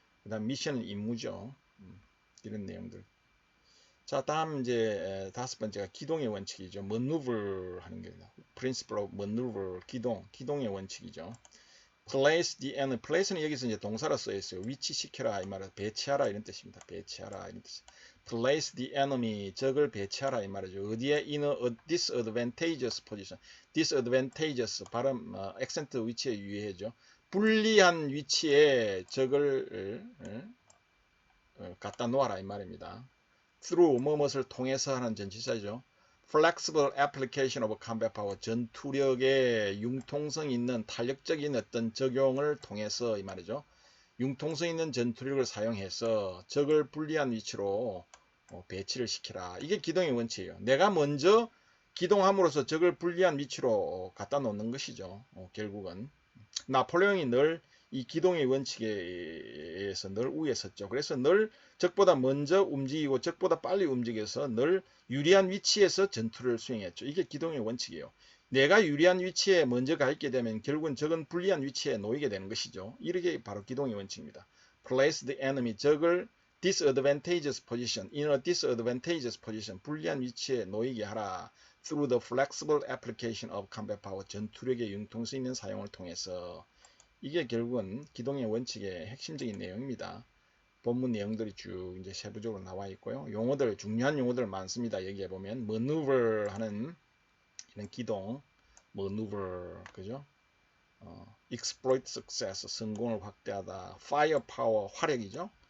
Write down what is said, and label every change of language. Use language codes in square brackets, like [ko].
[ko] 그 다음 미션은 임무죠. 이런 내용들. 자, 다음 이제 다섯 번째가 기동의 원칙이죠. maneuver 하는 게 principle of maneuver, 기동의 원칙이죠. [en] place the enemy. [ko] place는 여기서 이제 동사로 쓰여 있어요. 위치시켜라 이 말은 배치하라 이런 뜻입니다. 배치하라 이런 뜻. [en] place the enemy, [ko] 적을 배치하라 이 말이죠. 어디에? [en] in a disadvantageous position. [ko] disadvantageous 발음 액센트 위치에 유의해죠. 불리한 위치에 적을 갖다 놓아라 이 말입니다. through 뭐뭇을 통해서 하는 전치사죠. [en] flexible application of combat power, [ko] 전투력의 융통성 있는 탄력적인 어떤 적용을 통해서 이 말이죠. 융통성 있는 전투력을 사용해서 적을 불리한 위치로 배치를 시키라. 이게 기동의 원칙이에요. 내가 먼저 기동함으로써 적을 불리한 위치로 갖다 놓는 것이죠. 결국은 나폴레옹이 늘 이 기동의 원칙에 의해서 늘 우위에 섰죠. 그래서 늘 적보다 먼저 움직이고 적보다 빨리 움직여서 늘 유리한 위치에서 전투를 수행했죠. 이게 기동의 원칙이에요. 내가 유리한 위치에 먼저 가 있게 되면 결국은 적은 불리한 위치에 놓이게 되는 것이죠. 이렇게 바로 기동의 원칙입니다. [en] Place the enemy, [ko] 적을 [en] disadvantageous position, in a disadvantageous position, [ko] 불리한 위치에 놓이게 하라. [en] Through the flexible application of combat power, [ko] 전투력의 융통성 있는 사용을 통해서. 이게 결국은 기동의 원칙의 핵심적인 내용입니다. 본문 내용들이 쭉 이제 세부적으로 나와 있고요. 용어들, 중요한 용어들 많습니다. 여기에 보면 maneuver 하는 이런 기동, maneuver, 그죠? exploit success, 성공을 확대하다, firepower, 화력이죠.